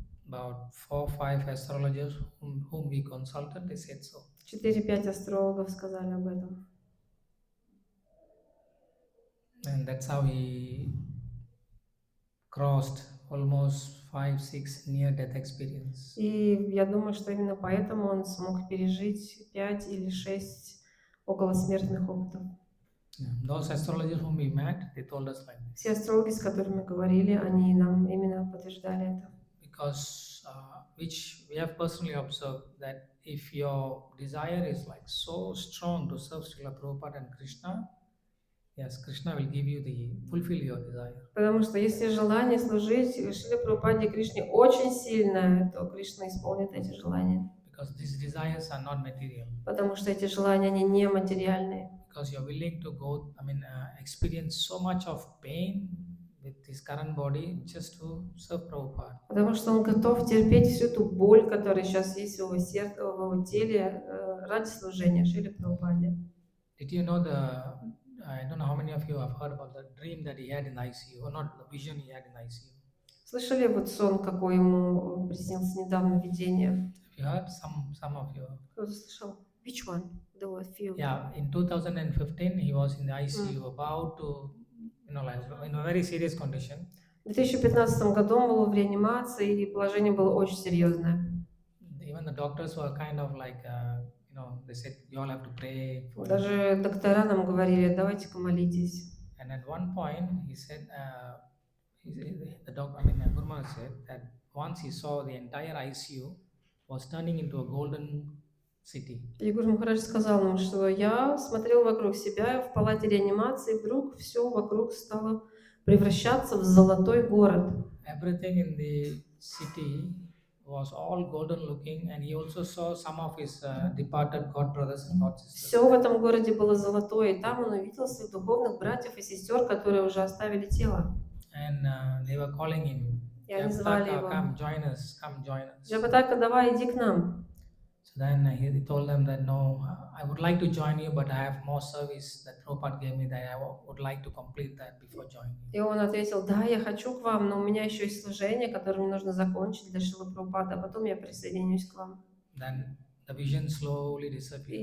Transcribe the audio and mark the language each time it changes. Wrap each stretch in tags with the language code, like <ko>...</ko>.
<en>About 4 or 5 astrologers whom we consulted, they said so.</en> <ru>4-5 астрологов сказали об этом.</ru> <en>And that's how he crossed almost 5-6 near-death experience.</en> <ru>И я думаю, что именно поэтому он смог пережить 5 или 6 околосмертных опытов.</ru> <en>Those astrologers whom we met, they told us like this.</en> <ru>Все астрологи, с которыми говорили, они нам именно подтверждали это.</ru> <en>Because which we have personally observed that if your desire is like so strong to serve Srila Prabhupada and Krishna, yes, Krishna will give you fulfill your desire.</en> <ru>Потому что если желание служить Шриле Прабхупаде и Кришне очень сильное, то Кришна исполнит эти желания.</ru> <en>Because these desires are not material.</en> <ru>Потому что эти желания, они не материальные.</ru> <en>Because you're willing to experience so much of pain with his current body just to serve Prabhupada.</en> <ru>Потому что он готов терпеть всю эту боль, которая сейчас есть в его сердце, в его теле, ради служения Шриле Прабхупаде.</ru> <en>Did you know I don't know how many of you have heard about the dream that he had in ICU, or not the vision he had in ICU.</en> <ru>Слышали вот сон, какой ему приснился недавно видение?</ru> <en>Have you heard? Some of you.</en> <ru>Кто-то слышал?</ru> <en>Which one? There were few. Yeah, in 2015 he was in the ICU about to, like in a very serious condition.</en> <ru>В 2015 году он был в реанимации, и положение было очень серьезное.</ru> <en>even the doctors were kind of like, they said you all have to pray for him.</en> <ru>Даже доктора нам говорили, давайте-ка молитесь.</ru> <en>And at one point, he said, Guru Maharaj said that once he saw the entire ICU was turning into a golden city.</en> <ru>И Гуру Махарадж сказал нам, что я смотрел вокруг себя в палате реанимации, вдруг все вокруг стало превращаться в золотой город.</ru> <en>Everything in the city was all golden looking, and he also saw some of his departed god brothers and god sisters.</en> <ru>Все в этом городе было золотое, и там он увидел своих духовных братьев и сестер, которые уже оставили тело.</ru> <en>And they were calling him,</en> <ru>И они звали</ru> <en>Jayapataka,</en> <ru>его.</ru> <en>come join us, come join us.</en> <ru>Джаяпатака, давай, иди к нам.</ru> <en>So then he told them that no, I would like to join you, but I have more service that Prabhupada gave me that I would like to complete that before joining you.</en> <ru>И он ответил, да, я хочу к вам, но у меня еще есть служение, которое мне нужно закончить для Шрилы Прабхупады, а потом я присоединюсь к вам.</ru> <en>Then the vision slowly disappeared.</en>